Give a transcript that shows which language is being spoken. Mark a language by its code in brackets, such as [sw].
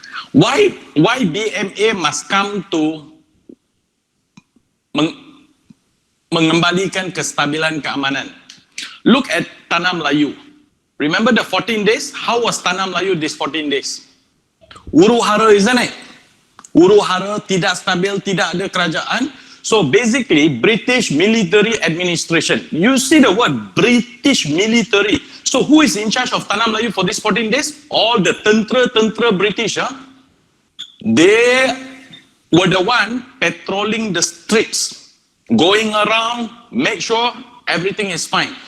[en] Why BMA must come to [ms] mengembalikan kestabilan keamanan? [en] Look at Tanah Melayu. Remember the 14 days? How was Tanah Melayu these 14 days? Huru-hara, isn't it? [ms] Huru-hara, tidak stabil, tidak ada kerajaan. [en] So basically, British military administration. You see the word British military. So who is in charge of Tanah Melayu for these 14 days? All the tentera British. They were the one patrolling the streets, going around, make sure everything is fine.